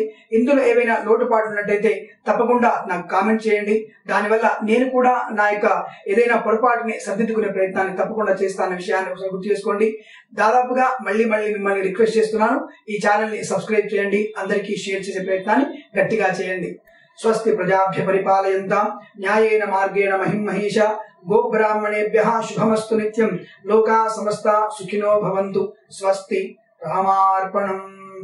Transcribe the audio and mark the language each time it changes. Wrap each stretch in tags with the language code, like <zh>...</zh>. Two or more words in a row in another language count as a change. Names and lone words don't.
<te>ఇందులో ఏవైనా లోటుపాట్లు ఉన్నట్టయితే తప్పకుండా నాకు కామెంట్ చేయండి. దానివల్ల నేను కూడా నా యొక్క ఏదైనా పొరపాటుని సరిదిద్దుకునే ప్రయత్నాన్ని తప్పకుండా చేస్తానన్న విషయాన్ని ఒకసారి గుర్తు చేసుకోండి. దాదాపుగా మళ్ళీ మిమ్మల్ని రిక్వెస్ట్ చేస్తున్నాను, ఈ ఛానల్ ని సబ్స్క్రైబ్ చేయండి. అందరికీ షేర్ చేసే ప్రయత్నాన్ని గట్టిగా చేయండి.</te> <sa>స్వస్తి ప్రజాభ్య పరిపాలయంతాం న్యాయేన మార్గేణ మహిం మహేష గోబ్రాహ్మణేభ్యః శుభమస్తు నిత్యం. లోకా సమస్త సుఖినో భవంతు. స్వస్తి. రామార్పణం.</sa>